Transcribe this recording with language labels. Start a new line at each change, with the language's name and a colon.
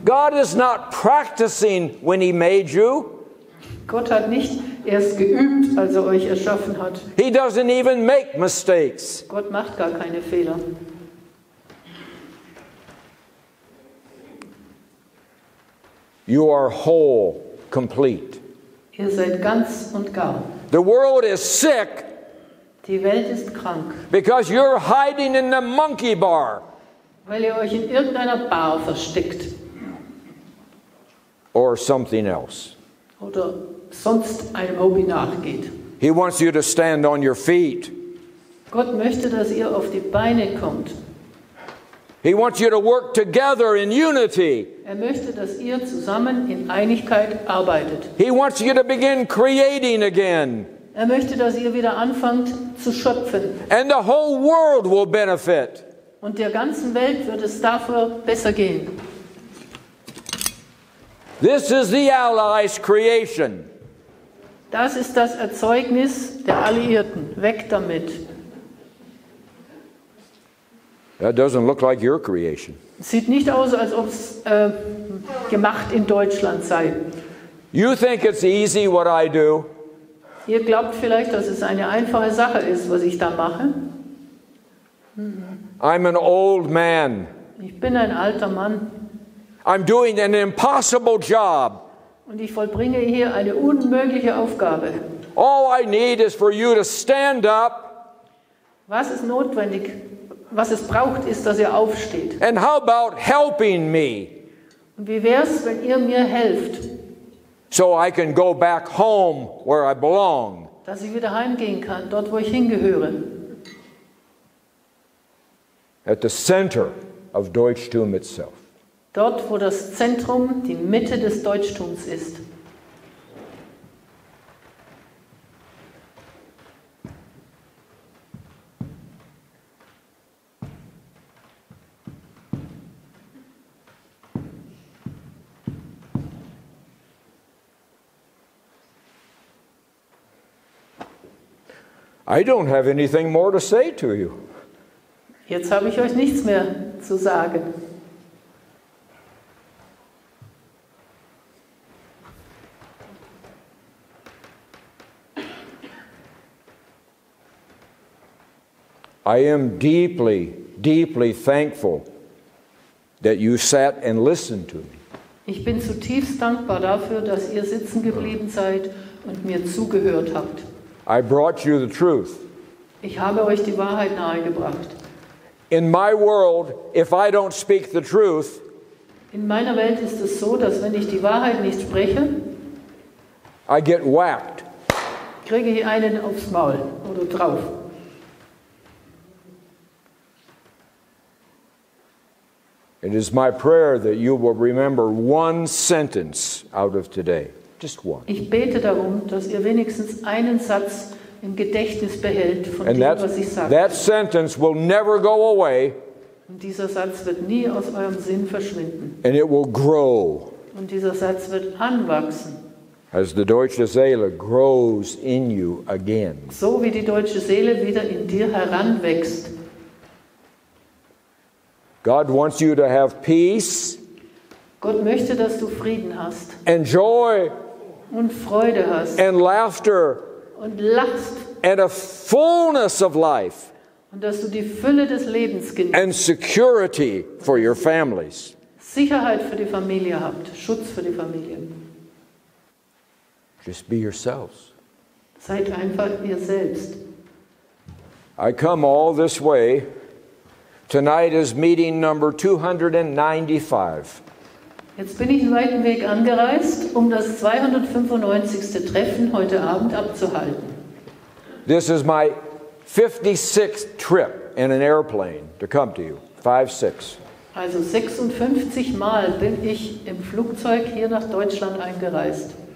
English: God is not practicing when he made you.
German: Gott hat nicht erst geübt, als er euch erschaffen hat.
English: He doesn't even make mistakes.
German: Gott macht gar keine Fehler.
English: You are whole, complete.
German: Ihr seid ganz und gar.
English: The world is sick
German: Die Welt ist krank,
English: because you're hiding in the monkey bar.
German: weil ihr euch in irgendeiner Bar versteckt.
English: Or something else.
German: Oder sonst einem Hobby nachgeht.
English: He wants you to stand on your feet.
German: Gott möchte, dass ihr auf die Beine kommt.
English: He wants you to work together in unity.
German: Er möchte, dass ihr zusammen in Einigkeit arbeitet.
English: He wants you to begin creating again.
German: Er möchte, dass ihr wieder anfangt zu schöpfen.
English: And the whole world will benefit.
German: Und der ganzen Welt wird es dafür besser gehen.
English: This is the Allies' creation.
German: Das ist das Erzeugnis der Alliierten. Weg damit.
English: That doesn't look like your creation.
German: Sieht nicht aus, als ob es gemacht in Deutschland sei.
English: You think it's easy what I do?
German: Ihr glaubt vielleicht, dass es eine einfache Sache ist, was ich da mache.
English: I'm an old man.
German: Ich bin ein alter Mann
English: I'm doing an impossible job.
German: und ich vollbringe hier eine unmögliche Aufgabe.
English: All I need is for you to stand up
German: Was ist notwendig? Was es braucht, ist, dass ihr aufsteht.
English: And how about helping me
German: Und wie wäre es, wenn ihr mir helft,
English: so I can go back home where I belong?
German: dass ich wieder heimgehen kann, dort, wo ich hingehöre?
English: At the center of Deutschtum itself.
German: Dort, wo das Zentrum, die Mitte des Deutschtums ist.
English: I don't have anything more to say to you.
German: Jetzt habe ich euch nichts mehr zu sagen.
English: I am deeply, deeply thankful that you sat and listened to me.
German: Ich bin zutiefst dankbar dafür, dass ihr sitzen geblieben seid und mir zugehört habt.
English: I brought you the truth.
German: Ich habe euch die Wahrheit nahegebracht.
English: In my world, if I don't speak the truth,
German: In meiner Welt ist es so, dass wenn ich die Wahrheit nicht spreche,
English: I get whacked.
German: kriege ich einen aufs Maul oder drauf.
English: It is my prayer that you will remember one sentence out of today. Just one.
German: Ich bete darum, dass ihr wenigstens einen Satz im Gedächtnis behält von
English: And
German: dem, was ich sage.
English: that sentence will never go away,
German: Und dieser Satz wird nie aus eurem Sinn verschwinden.
English: and it will grow
German: Und dieser Satz wird anwachsen.
English: as the
German: deutsche Seele
English: grows in you again.
German: So wie die deutsche Seele wieder in dir heranwächst.
English: God wants you to have peace
German: Gott möchte, dass du Frieden hast
English: and joy
German: und Freude hast
English: and laughter
German: und lachst
English: and a fullness of life
German: und dass du die Fülle des Lebens genießt.
English: and security for your families.
German: Sicherheit für die Familie habt, Schutz für die Familie.
English: Just be yourselves.
German: Seid einfach ihr selbst.
English: I come all this way. Tonight is meeting number 295.
German: Jetzt bin ich einen weiten Weg angereist, um das 295. Treffen heute Abend abzuhalten.
English: This is my 56th trip in an airplane to come to you. 5-6.
German: Also 56 Mal bin ich im Flugzeug hier nach Deutschland eingereist.